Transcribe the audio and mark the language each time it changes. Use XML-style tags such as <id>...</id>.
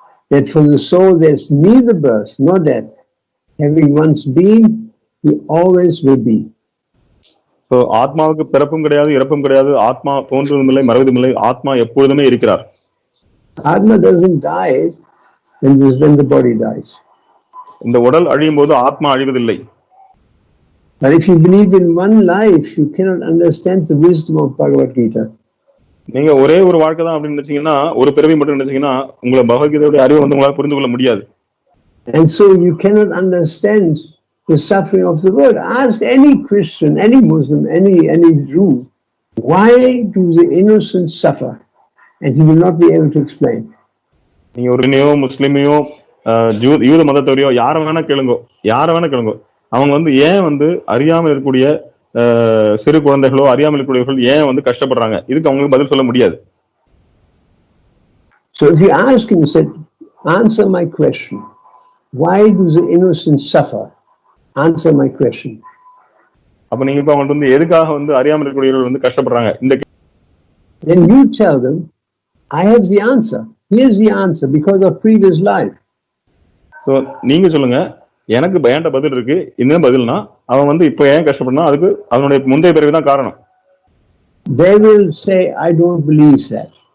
<en>that for the soul there's neither birth nor death. Having once been, he always will be.</en> <ta>So, ஆத்மாவுக்கு பிறப்பும் கிடையாது, இறப்பும் கிடையாது. ஆத்மா தோன்றுவதும் இல்லை, மறைவதும் இல்லை. ஆத்மா எப்பொழுதுமே இருக்கிறார்.</ta> <en>Atma doesn't die when the body dies.</en> <ta>இந்த உடல் அழியும் போது ஆத்மா அழிவதில்லை.</ta> <en>But if you believe in one life, you cannot understand the wisdom of Bhagavad Gita.</en> <ta>நீங்க ஒரே ஒரு வாழ்க்கை தான் அப்படின்னு நினைச்சீங்கன்னா, ஒரு பிறவி மட்டும் நினைச்சீங்கன்னா, உங்களை பகவத்கீதையோட அறிவை வந்து உங்களால புரிந்து கொள்ள முடியாது.</ta> <en>And so you cannot understand the suffering of the world. Ask any Christian, any Muslim, any Jew, why do the innocent suffer? And he will not be able to explain.</en> <ta>நீங்க ஒரு முஸ்லிமையோ யூத மதத்தவரையோ யார வேணா கேளுங்க, அவங்க வந்து ஏன் வந்து அறியாமல் இருக்கக்கூடிய சிறு குழந்தைகளோ அறியாமல் இருக்கக்கூடியவர்கள் ஏன் வந்து கஷ்டப்படுறாங்க, இதுக்கு அவங்களுக்கு பதில் சொல்ல முடியாது.</ta> <en>So if you ask him, he said, answer my question. Why do the innocent suffer? Answer my question.</en> <ta>அப்ப நீங்க இப்ப அவங்களுக்கு வந்து எதுக்காக வந்து அறியாமல் இருக்கக்கூடியவர்கள் வந்து கஷ்டப்படுறாங்க, இந்த</ta> <en>Then you tell them, I have the answer. Here's the answer because of previous life.</en> <ta>So நீங்க சொல்லுங்க, எனக்கு பயண்ட பதில் இருக்கு, இந்த பதில்னா அவன் வந்து இப்ப ஏன் கஷ்டப்படுறான், அதுக்கு அவனுடைய முந்தைய பிறவிதான் காரணம்.</ta> <en>They will say, I don't believe that.</en>